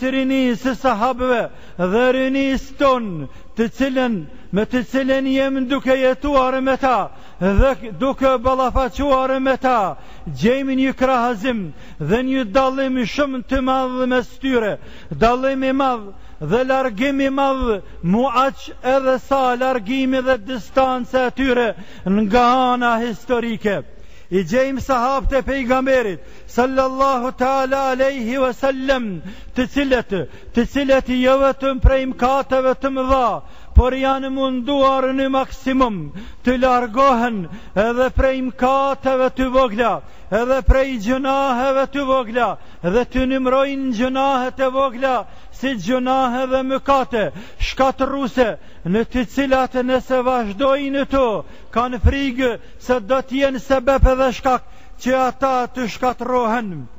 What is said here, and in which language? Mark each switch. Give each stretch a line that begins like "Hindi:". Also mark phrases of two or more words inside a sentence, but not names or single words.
Albanian: rinisë sahabëve dhe rinisë tonë, me të cilën jem duke jetuar me ta dhe duke ballafaquar me ta, gjejmë një krahazim dhe një dallim shumë të madh mes tyre, dallim i madh dhe largim i madh, muaq edhe sa largimi dhe distanca e tyre nga ana historike. I gjejmë sahabët e pejgamberit
Arabic: صلى الله تعالى عليه وسلم,
Albanian: të cilët jo vetëm prej mëkateve të mëdha, por janë munduar në maksimum të largohen edhe prej mëkateve të vogla, edhe prej gjunaheve të vogla, dhe të nimrojnë gjunahet e vogla si gjunahe dhe mëkate shkatërruese, në të cilat nëse vazhdojnë to, kanë frikë se do të jenë sebeb edhe shkak që ata të shkatërrohen.